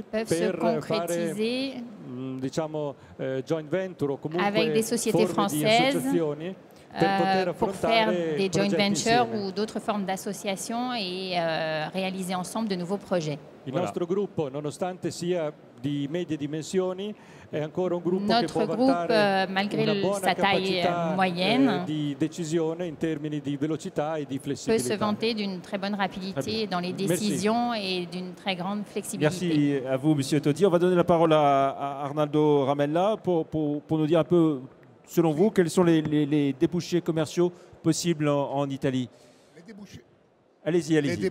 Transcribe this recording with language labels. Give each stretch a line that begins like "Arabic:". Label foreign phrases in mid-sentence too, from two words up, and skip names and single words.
French: peuvent se
Italian: per fare
French: concrétiser
Italian: diciamo
English: joint venture
Italian: o comunque
French: avec des sociétés
Italian: forme di
French: françaises
Italian: associazioni per poter
French: pour faire
Italian: affrontare
French: des joint
Italian: progetti
French: ventures
Italian: insieme.
French: ou d'autres formes d'associations et réaliser ensemble de nouveaux projets.
Italian: Il nostro gruppo, nonostante sia di medie dimensioni, è ancora un gruppo che può
French: Notre groupe,
Italian: vantare
French: malgré
Italian: una buona
French: sa taille
Italian: capacità
French: moyenne,
Italian: di decisione in termini di velocità e di
French: peut se
Italian: flessibilità.
French: vanter d'une très bonne rapidité dans les décisions et d'une très grande flexibilité. Merci à vous, Monsieur Todi. On va donner la parole à Arnaldo Ramella pour nous dire un peu, selon vous, quels sont les débouchés commerciaux possibles en Italie. Allez-y, allez-y.